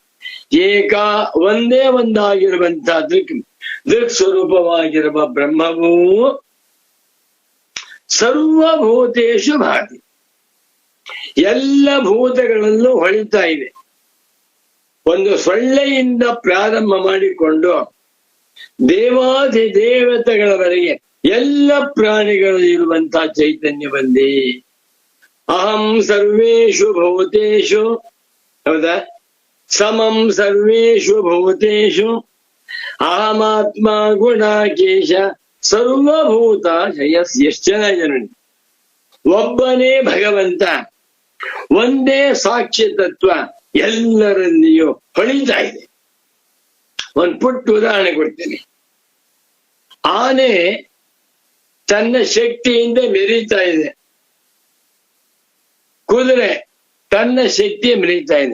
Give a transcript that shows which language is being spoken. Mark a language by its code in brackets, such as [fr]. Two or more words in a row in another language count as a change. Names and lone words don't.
[kn] ಏಕ ಒಂದೇ ಒಂದಾಗಿರುವಂತಹ ದೃಕ್ ಸ್ವರೂಪವಾಗಿರುವ ಬ್ರಹ್ಮವು [sa] ಸರ್ವಭೂತೇಷು ಭಾತಿ, [kn] ಎಲ್ಲ ಭೂತಗಳಲ್ಲೂ ಹೊಳಿತಾ ಇದೆ. ಒಂದು ಸೊಳ್ಳೆಯಿಂದ ಪ್ರಾರಂಭ ಮಾಡಿಕೊಂಡು ದೇವಾದಿ ದೇವತೆಗಳವರೆಗೆ ಎಲ್ಲ ಪ್ರಾಣಿಗಳು ಇರುವಂತಹ ಚೈತನ್ಯ ಬಂದಿ. [sa] ಅಹಂ ಸರ್ವೇಷು ಭೂತೇಷು, ಹೌದಾ? ಸಮಂ ಸರ್ವೇಷು ಭೂತೇಷು ಅಹಮಾತ್ಮ ಗುಣಾಕೇಶ ಸರ್ವಭೂತ [kn] ಎಷ್ಟು ಚೆನ್ನಾಗಿದೆ ನೋಡಿ. ಒಬ್ಬನೇ ಭಗವಂತ, ಒಂದೇ ಸಾಕ್ಷ್ಯ ತತ್ವ ಎಲ್ಲರಲ್ಲಿಯೂ ಹೊಳಿತಾ ಇದೆ. ಒಂದು ಪುಟ್ಟ ಉದಾಹರಣೆ ಕೊಡ್ತೇನೆ. ಆನೆ ತನ್ನ ಶಕ್ತಿಯಿಂದ ಮೆರೀತಾ ಇದೆ, ಕುದುರೆ ತನ್ನ ಶಕ್ತಿ ಮೆರೀತಾ ಇದೆ.